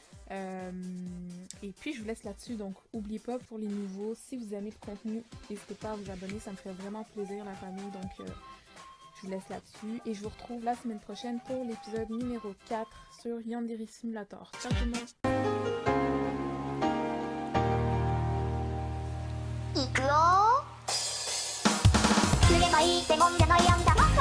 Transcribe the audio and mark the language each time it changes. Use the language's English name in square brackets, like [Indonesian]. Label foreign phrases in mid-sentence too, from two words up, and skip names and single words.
[French] Et puis, je vous laisse là-dessus. Donc, n'oubliez pas pour les nouveaux, si vous aimez le contenu, n'hésitez pas à vous abonner. Ça me ferait vraiment plaisir, la famille. Donc, je vous laisse là-dessus. Et je vous retrouve la semaine prochaine pour l'épisode numéro 4 sur Yandere Simulator. Ciao tout le monde! [Japanese] 行くよ。すればいいってもんじゃないやんだ。